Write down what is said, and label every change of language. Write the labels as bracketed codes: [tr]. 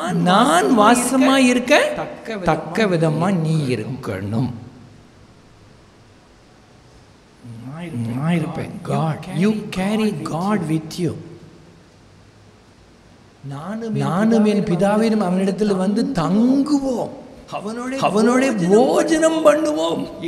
[ta] நான் வாசமாயிருக்க தக்க விதமா நீ இருக்கணும். நான் இருப்பேன். [en] God, you carry God with you. [ta] நானும் என் பிதாவினும் அவனிடத்தில் வந்து தங்குவோம், அவனோட போஜனம் பண்ணுவோம்.